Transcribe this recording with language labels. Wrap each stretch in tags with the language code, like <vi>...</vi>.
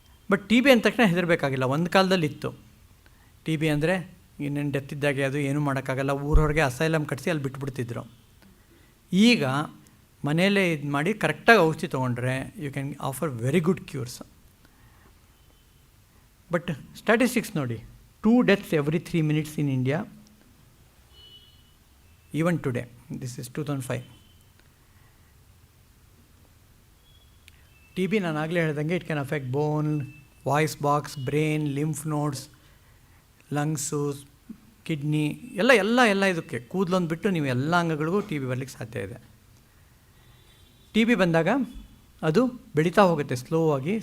<kn>But TB ಅಂದ ತಕ್ಷಣ ಹೆದರಬೇಕಾಗಿಲ್ಲ. ಒಂದು ಕಾಲದಲ್ಲಿ ಇತ್ತು TB ಅಂದರೆ ಇನ್ನೇನು ಡೆತ್ ಇದ್ದಾಗೆ, ಅದು ಏನೂ ಮಾಡೋಕ್ಕಾಗಲ್ಲ, ಊರವ್ರಿಗೆ ಅಸೈಲಮ್ ಕಟ್ಟಿಸಿ ಅಲ್ಲಿ ಬಿಟ್ಬಿಡ್ತಿದ್ರು. ಈಗ ಮನೆಯಲ್ಲೇ ಇದು ಮಾಡಿ ಕರೆಕ್ಟಾಗಿ ಔಷಧಿ ತೊಗೊಂಡ್ರೆ</kn> <en>You can offer very good cures. But statistics</en> <kn>ನೋಡಿ,</kn> <en>2 deaths every 3 minutes in India, even today. This is 2005. TB</en> <kn>ನಾನು ಆಗಲೇ ಹೇಳ್ದಂಗೆ</kn> <en>it can affect bone, voice box, brain, lymph nodes, lungs, kidney,</en> <kn>ಎಲ್ಲ ಇದಕ್ಕೆ. ಕೂದಲೊಂದು ಬಿಟ್ಟು ನೀವು ಎಲ್ಲ ಅಂಗಗಳಿಗೂ TB ಬರಲಿಕ್ಕೆ ಸಾಧ್ಯ ಇದೆ. TB ಬಂದಾಗ ಅದು ಬೆಳೀತಾ ಹೋಗುತ್ತೆ ಸ್ಲೋ ಆಗಿ.</kn>